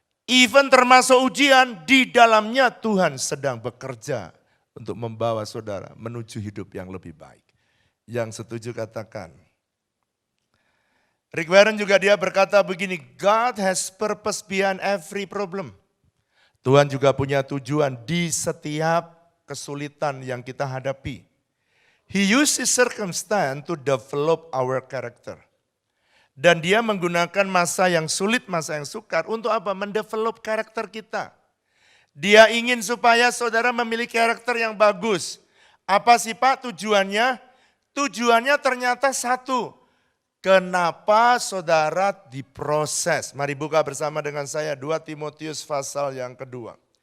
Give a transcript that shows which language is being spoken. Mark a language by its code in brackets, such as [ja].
[en] Even [id] termasuk ujian, di dalamnya Tuhan sedang bekerja untuk membawa saudara menuju hidup yang lebih baik. Yang setuju katakan. Rick Warren juga dia berkata begini, [en] God has purpose behind every problem. [id] Tuhan juga punya tujuan di setiap kesulitan yang kita hadapi. [en] He uses circumstance to develop our character. [id] Dan dia menggunakan masa yang sulit, masa yang sukar untuk apa? Mendevelop karakter kita. Dia ingin supaya saudara memiliki karakter yang bagus. Apa sih Pak tujuannya? Tujuannya ternyata satu. Kenapa saudara diproses? Mari buka bersama dengan saya 2 Timotius pasal yang kedua.